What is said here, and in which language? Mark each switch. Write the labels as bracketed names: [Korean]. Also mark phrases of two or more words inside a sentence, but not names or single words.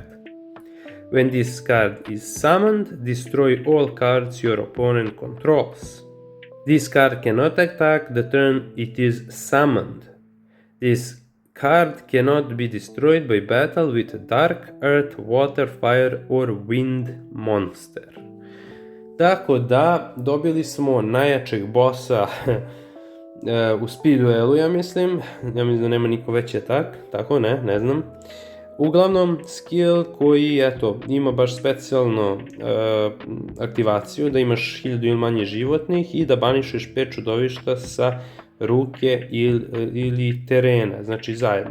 [English] When this card is summoned, destroy all cards your opponent controls. This card cannot attack the turn it is summoned. This card cannot be destroyed by battle with a dark, earth, water, fire or wind monster. [Serbian] Tako da dobili smo najjačeg bossa u speed duelu, ja mislim da nema niko veći atak, tako ne znam. Uglavnom skill koji ima baš specijalno aktivaciju, da imaš 1000 ili manje životnih i da banišeš 5 čudovišta sa ruke ili terena, znači zajedno.